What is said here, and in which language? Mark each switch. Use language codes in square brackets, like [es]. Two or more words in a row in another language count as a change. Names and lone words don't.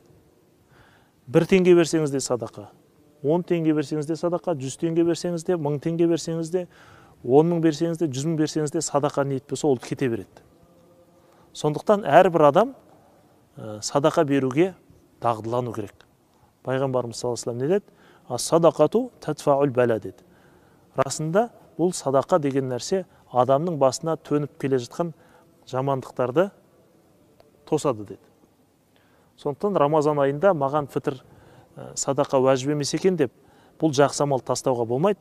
[kk] 1 теңге берсеңіз де садақа, 10 теңге берсеңіз де садақа, 100 теңге берсеңіз де, 1000 теңге берсеңіз де, 10 мың берсеңіз де, 100 мың берсеңіз де садақа ниет болса, ол кете береді. Сондықтан әрбір адам садақа беруге дағдылану керек. Пайғамбарымыз [ar] صلى الله عليه وسلم [kk] не деді? [ar] الصدقة تدفع البلاء [kk] деді. Расында бұл садақа деген нәрсе адамның басына төніп келе жатқан жамандықтарды тосады деді. Сондықтан Рамазан айында маған фитр садақа уәжіп емес екен деп, бұл жақсы амал тастауға болмайды.